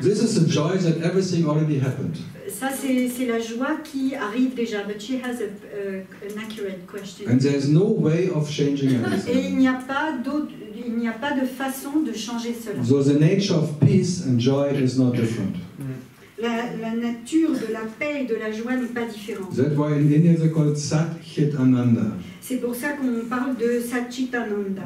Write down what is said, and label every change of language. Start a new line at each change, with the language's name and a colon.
English: This is the joy that everything already happened.
French: Ça, c'est la joie qui arrive déjà.
English: But she has an accurate question. And there's no way of changing
French: Et
English: anything.
French: il n'y a pas de façon de changer cela.
English: So the nature of peace and joy is not different.
French: La nature de la paix et de la joie n'est pas différente.
English: That's why in India they call it Sat Chit Ananda.
French: C'est pour ça qu'on parle de Satchitananda.